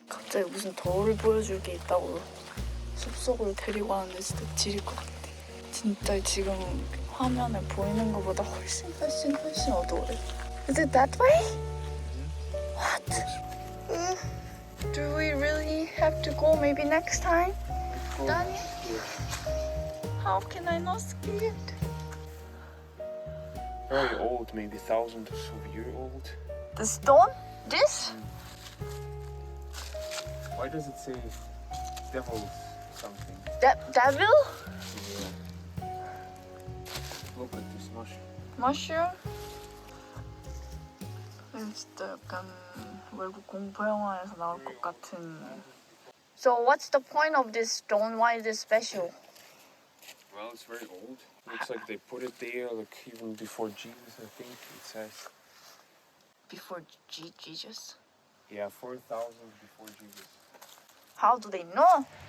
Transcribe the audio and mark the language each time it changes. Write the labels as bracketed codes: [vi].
[ko] 갑자기 무슨 더울 보여줄 게 있다고 숲속으로 데리고 왔는데 진짜 지릴 것 같아. 진짜 지금 화면에 보이는 것보다 훨씬 어두워요. [en] Is it that way? What? Do we really have to go maybe next time? Danny? How can I not see it? Very old, maybe 1,000 or so year old. The stone? This? Why does it say devil something? Devil? Yeah. Look at this mushroom. Mushroom? [ko] 진짜 약간 외국 공포 영화에서 나올 것 같은. [en] So what's the point of this stone? Why is it special? Well, it's very old. Looks like they put it there, like even before Jesus, I think it says. Before Jesus? Yeah, 4,000 before Jesus. How do they know?